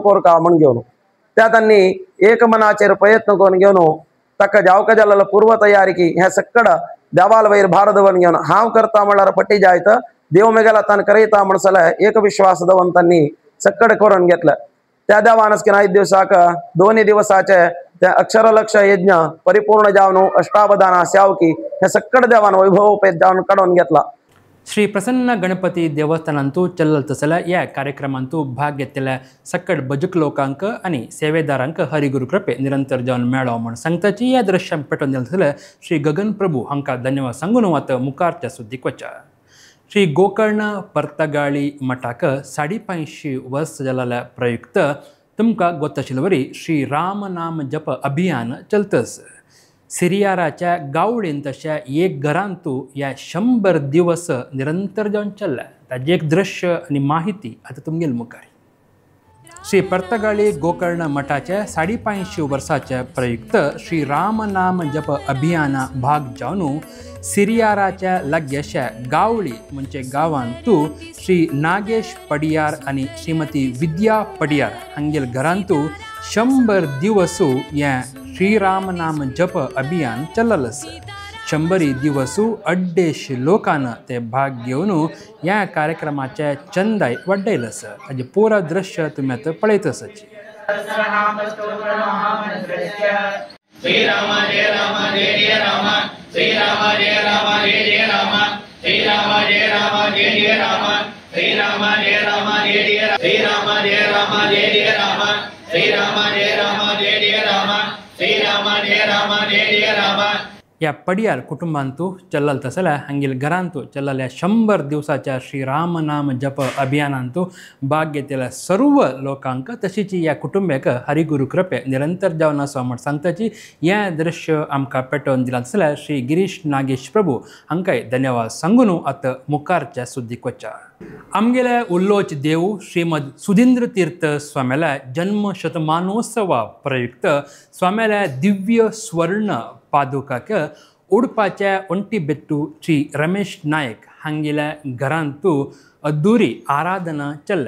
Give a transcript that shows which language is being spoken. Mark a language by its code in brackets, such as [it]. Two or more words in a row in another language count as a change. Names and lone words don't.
[kok] कोरका म्हण घेवन त्या तांणी एक मनाचेर प्रयत्न करून घेवन ताका जावका जाल्लो पूर्व तयारी की हे सक्कड देवाल वयर भार दवरून घेवन हांव करता म्हळ्यार पट्टी जायत देव मेगेला तान करयता म्हण जाल्यार एक विश्वास दवरून तांणी सक्कड करून घेतले त्या देवानच की 5 दिवसाक 2 दिवसाचे ते अक्षरलक्ष यज्ञ परिपूर्ण जावन अष्टावधाना सेवकी हे सक्कड देवान वैभवोपेत जावन काढून घेतला ಶ್ರೀ ಪ್ರಸನ್ನ ಗಣಪತಿ ದೇವಸ್ಥಾನಂತೂ ಚಲ್ಲಲ್ತಸಲ या कार्यक्रमांतू भाग घेतलेल्या सक्कड बजूक लोकांक आणि सेवेदारांक हरिगुरू कृपे निरंतर जावन मेळो म्हण सांगताची या दृश्यां पेटोवन दिले श्री गगन प्रभू हांकां धन्यवाद सांगून वत मुखारच्या सुद्दीक वचा श्री गोकर्ण पर्तगाळी मठाक 550 वर्स जाल्ल्या प्रयुक्त तुमकां गोताशिल्ले वरी श्री राम नाम जप अभियान चलतस सिरियाराच्या गावडेन तशा एक घरांतू या 100 दिवस निरंतर जावन चल्ला ताजे एक दृश्य आणि माहिती आता तुमगेल मुखार श्री पर्तगाळी गोकर्ण मठाच्या 550 वर्साच्या प्रयुक्त श्री राम नाम जप अभियाना भाग जावन सिरियाराच्या लागींच्या गावळी म्हणजे गांवांतू श्री नागेश पडियार आणि श्रीमती विद्या पडियार हांगेल घरांतू 100 दिवसू या श्रीराम नाम जप अभियान चललस 100 दिवसू 150 लोकांना ते भाग घेवन या कार्यक्रमाचे चंदाय वाडयलस ताजे पुरा दृश्य तुम्ही आता पळयतस [sa] श्रीराम जय राम जय जय राम श्रीराम जय राम जय जय राम श्रीराम जय राम जय जय राम श्रीराम जय राम जय जय श्रीराम जय राम जय जय राम श्रीराम जय राम जय जय राम श्रीराम जय राम जय जय राम [kok] या पडियार कुटुंबांतू चल्लल तसल्या हांगील घरांतू चल्लल्या 100 दिवसाच्या श्रीरामनाम जप अभियानांतू भाग घेतलेल्या सर्व लोकांक तशीच या कुटुंबाक हरिगुरू कृपे निरंतर जावन आसा म्हण सांगताची हें दृश्य आमकां पेटोवन दिलां तसल्या श्री गिरीश नागेश प्रभू हांकांय धन्यवाद सांगून आतां मुखारच्या सुद्दीक वचा. आमगेले उल्लोच देव श्रीमद सुधींद्र तीर्थ स्वाम्याल्या जन्म शतमानोत्सवा प्रयुक्त स्वाम्याल्या दिव्य स्वर्ण पादुकाक उडपाच्या ओंटीबेट्टू श्री रमेश नायक हांगेल्या घरांतू अद्धुरी आराधना चल्ल्या.